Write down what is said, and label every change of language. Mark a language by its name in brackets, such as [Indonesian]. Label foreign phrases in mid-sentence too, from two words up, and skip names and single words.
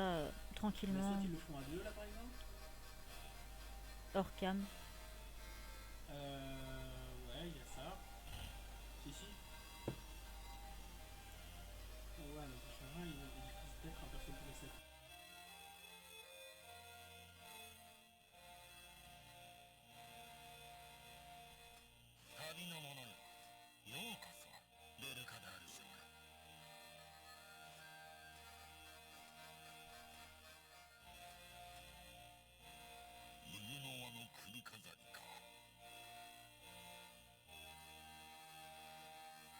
[French] Mais tranquillement ça, ils le font à 2 là par exemple? hors cam. Ouais, il y a ça. Si, si. Ouais, le prochain run, il utilise peut-être un perso pour reset. [Japanese] 旅の者よ、ようこそベルカダール城へ。犬の輪の首飾りか。